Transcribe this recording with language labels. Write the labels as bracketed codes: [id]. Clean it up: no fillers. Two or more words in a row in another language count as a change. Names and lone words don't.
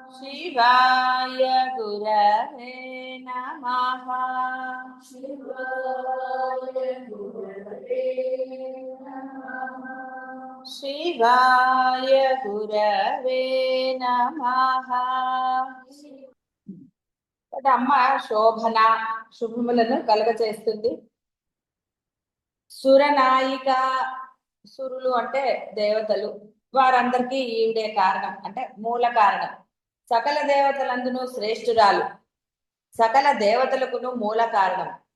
[sa] शिवाय गुरवे नमः। शिवाय गुरवे नमः। शिवाय गुरवे नमः। [te] అమ్మ శోభన శుభములను కలుగచేస్తుంది. సురనాయిక, సురులు అంటే దేవతలు, వారందరికీ ఈవిడే కారణం, అంటే మూల కారణం. సకల దేవతలందును శ్రేష్ఠురాలు, సకల దేవతలకును మూల కారణం.